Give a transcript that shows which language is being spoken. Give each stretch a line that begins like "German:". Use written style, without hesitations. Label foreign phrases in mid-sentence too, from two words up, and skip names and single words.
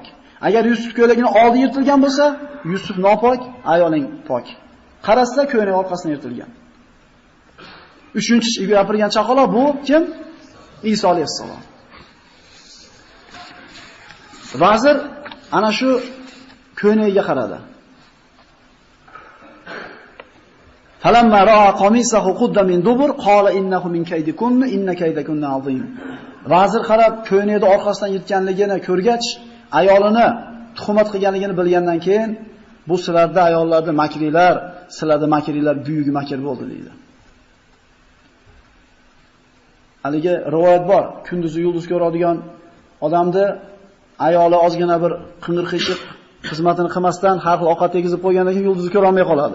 Uzbek: Agar Yusuf ko'ylagining oldi yirtilgan bo'lsa, Yusuf nopok, ayoling pok. Qarasa ko'ylagi orqasidan yirtilgan. Uchinchi gapirgan chaqaloq bu kim? Iso alayhissalom. Vazir ana shu ko'yniga qaradi.
Arabic: فلما رأى قميصه قد من دبر قال إنه من كيدكن إن كيدكن عظيم.
Uzbek: Vazir qarab ko'ynakni orqasidan yirtganligini ko'rgach, ayolini tuhmat qilganligini bilgandan keyin bu sizlarda ayollarda makrilar, sizlarda makrilar buyuk makr bo'ldi deydi. Haliga rivoyat bor, kunduzi yulduz ko'radigan odamni ayoli ozgina bir qing'ir-qiyshiq xizmatini qilmasdan har xil ovqat tegizib qo'ygandan keyin yulduzni ko'ra olmay qoladi.